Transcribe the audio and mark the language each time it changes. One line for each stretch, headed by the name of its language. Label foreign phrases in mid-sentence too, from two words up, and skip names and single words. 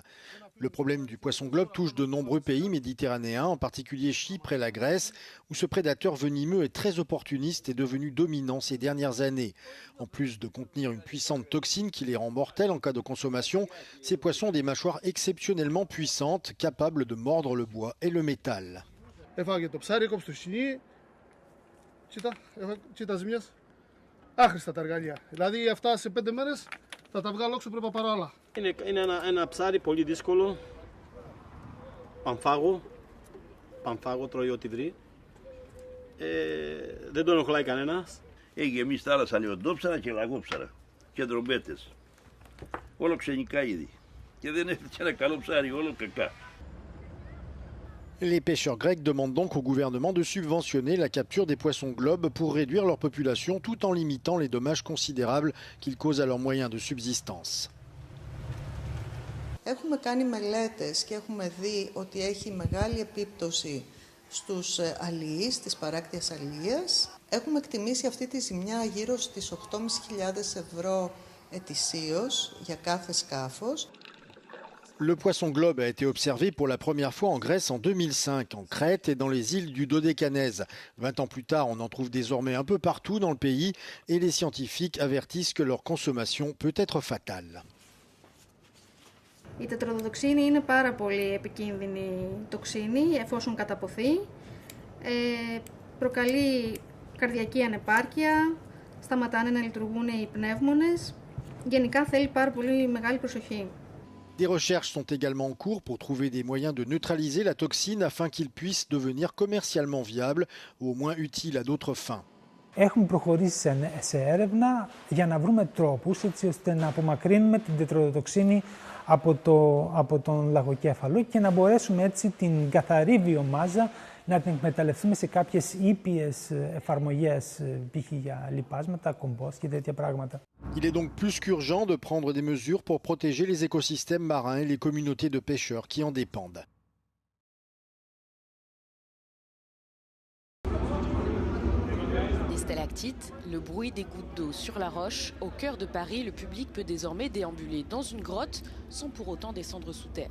French: Le problème du poisson globe touche de nombreux pays méditerranéens, en particulier Chypre et la Grèce, où ce prédateur venimeux est très opportuniste et devenu dominant ces dernières années. En plus de contenir une puissante toxine qui les rend mortels en cas de consommation, ces poissons ont des mâchoires exceptionnellement puissantes, capables de mordre le bois et le métal.
Greek: Είναι ένα ψάρι πολύ δύσκολο, πανφάγο τρώει ό,τι βρει, δεν τον ενοχλάει κανένας. Έχει γεμίσει θάλασσα λιοντόψαρα και λαγόψαρα και ντρομπέτες, όλο ξενικά είδη και δεν έφτιαξε ένα καλό ψάρι, όλο κακά.
French: Les pêcheurs grecs demandent donc au gouvernement de subventionner la capture des poissons globes pour réduire leur population tout en limitant les dommages considérables qu'ils causent à leurs moyens de subsistance.
Greek: Έχουμε κάνει μελέτες και έχουμε δει ότι έχει μεγάλη επίπτωση στους αλληλείς της παράκτιας αλληλείας. Έχουμε εκτιμήσει αυτή τη ζημιά γύρω στις 8.500 ευρώ ετησίως για κάθε σκάφος.
French: Le poisson globe a été observé pour la première fois en Grèce en 2005, en Crète et dans les îles du Dodécanèse. 20 ans plus tard, on en trouve désormais un peu partout dans le pays et les scientifiques avertissent que leur consommation peut être fatale.
Greek: Η τετραδοτοξίνη είναι πάρα πολύ επικίνδυνη τοξίνη εφόσον καταποθεί. Προκαλεί καρδιακή ανεπάρκεια, σταματάνε να λειτουργούν οι πνεύμονες. Γενικά θέλει πάρα πολύ μεγάλη προσοχή.
French: Des recherches sont également en cours pour trouver des moyens de neutraliser la toxine afin qu'il puisse devenir commercialement viable ou au moins utile à d'autres fins.
Greek: Έχουμε προχωρήσει σε έρευνα για να βρούμε τρόπους έτσι ώστε να απομακρύνουμε την τετραδοτοξίνη από τον λαγοκέφαλο και να μπορέσουμε έτσι την καθαρή βιομάζα να την εκμεταλλευτούμε σε κάποιες ήπιες εφαρμογές, π.χ. για λιπάσματα, κομπόστ και τέτοια πράγματα.
French: Il est donc plus qu'urgent de prendre des mesures pour protéger les écosystèmes marins et les communautés de pêcheurs qui en dépendent. Des stalactites, le bruit des gouttes d'eau sur la roche. Au cœur de Paris, le public peut désormais déambuler dans une grotte sans pour autant descendre sous terre.